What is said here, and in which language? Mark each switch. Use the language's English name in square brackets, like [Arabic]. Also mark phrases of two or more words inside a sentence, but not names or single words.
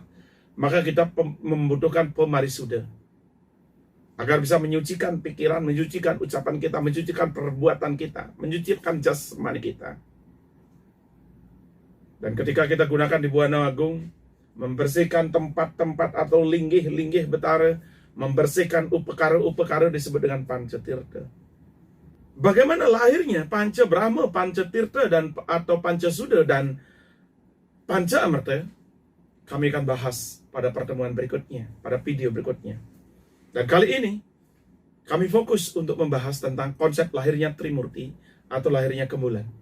[Indonesian] Maka kita membutuhkan pemarisuda, agar bisa menyucikan pikiran, menyucikan ucapan kita, menyucikan perbuatan kita, menyucikan jasmani kita. Dan ketika kita gunakan di Buana Agung, membersihkan tempat-tempat atau linggih-linggih betara, membersihkan upekara-upekara disebut dengan Panca Tirta. Bagaimana lahirnya Panca Brahma, Panca Tirta, atau Panca Suda dan Panca Amarta? Kami akan bahas pada pertemuan berikutnya, pada video berikutnya. Dan kali ini kami fokus untuk membahas tentang konsep lahirnya Trimurti atau lahirnya Kemulan.